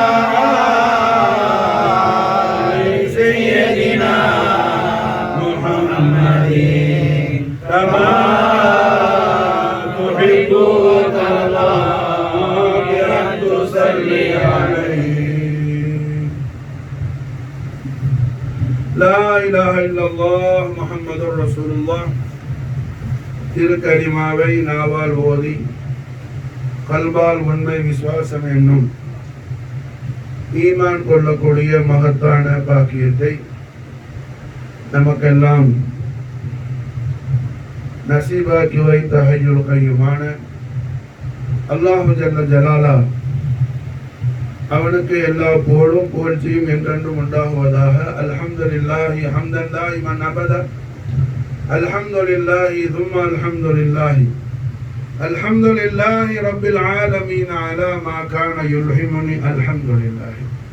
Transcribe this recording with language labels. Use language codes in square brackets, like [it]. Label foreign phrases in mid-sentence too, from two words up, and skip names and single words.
[ar] آل سيدنا محمد كما تحب وترضى بأن تصلي عليه لا إله إلا الله محمد رسول الله [ta] திருக்கலிமாவை நாவால் ஓதி கல்பால் உண்மை விசுவாசம் என்னும் ஈமான் கொள்ளக்கூடிய மகத்தான பாக்கியத்தை நமக்கெல்லாம் நசீபாக்கி வைத்த ஹய்யுல் கய்யூமான [ar] الله جل جلاله [ta] அவனுக்கு எல்லா புகழும் புகழ்ச்சியும் என்றென்றும் உண்டாகுவதாக [ar] الحمد لله حمدا دائما أبدا الحمد لله ثم الحمد لله الحمد لله رب العالمين على ما كان يلهمني الحمد لله